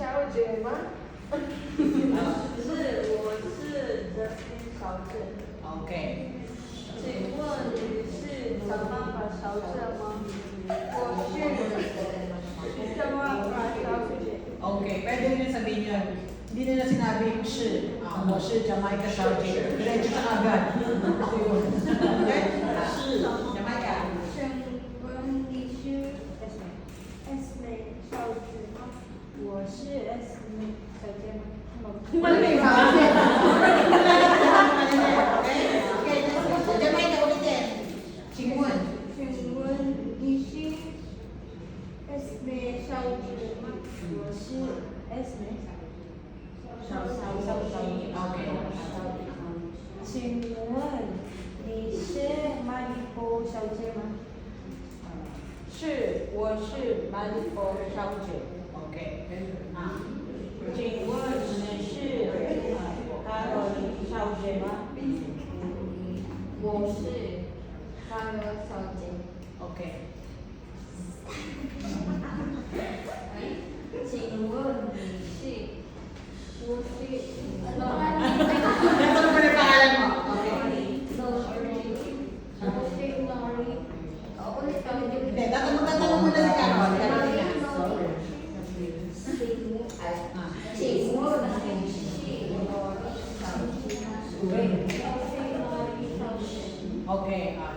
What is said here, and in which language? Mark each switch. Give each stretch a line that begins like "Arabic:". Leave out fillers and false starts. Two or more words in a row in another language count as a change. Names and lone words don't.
Chinese: 姐吗？是，我是人民小姐。 OK。请问你是想办法小姐吗？我是想办法小姐。
Filipino: Okay, pwede nyo sabihin yun. Hindi nila sinabing
Chinese: 是我是
Filipino: Jamaica 小姐，diretso na agad. Ako yun.
Chinese: Okay? 是 Jamaica. 请问你是 Esme 小姐吗？我是 Esme 小姐吗？
Filipino: Mali ba? Okay, Jamaica ulitin.
Chinese: 请问你是 Esme 小姐吗？我是 Esme 小姐。 Okay. 请问你是马里波小姐吗？是，我是马里波小姐。 Okay. 请问你是卡罗琳小姐吗？我是卡罗小姐。 Okay. 请问你是？我是。
Filipino: Ito na pala yung pangalan mo. Okay. Hindi, tatanong mo na si Carol. Okay.